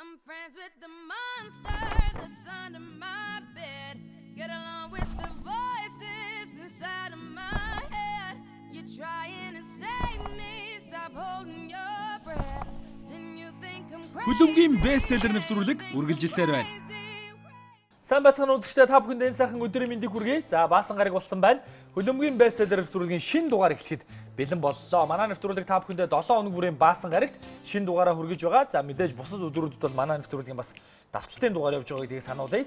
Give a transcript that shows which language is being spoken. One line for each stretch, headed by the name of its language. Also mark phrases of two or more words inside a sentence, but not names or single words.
English: friends with the monster that's under my bed. Get along with the voices inside of my head. You're trying to save me, stop holding your breath. And you think I'm crazy.
Mongolian: Хөлөмгийн бестселлер нэвтрүүлэг үргэлжилсээр байна. Сайн бацхан үзэгчдээ та бүхэнд энэ сайхан өдрийн мэндийг хүргэе. За баасан гараг болсон байна. Хөлөмгийн бестселлер нэвтрүүлгийн шинэ дугаар эхлэхэд бэлэн боллоо. Манай нэвтрүүлэг та бүхэндээ 7 хоног бүрийн баасан гарагт шинэ дугаараа хүргэж байгаа. За мэдээж бусад өдрүүдэд бол манай нэвтрүүлгийн бас давталтын дугаар явж байгааг тийг сануулъя.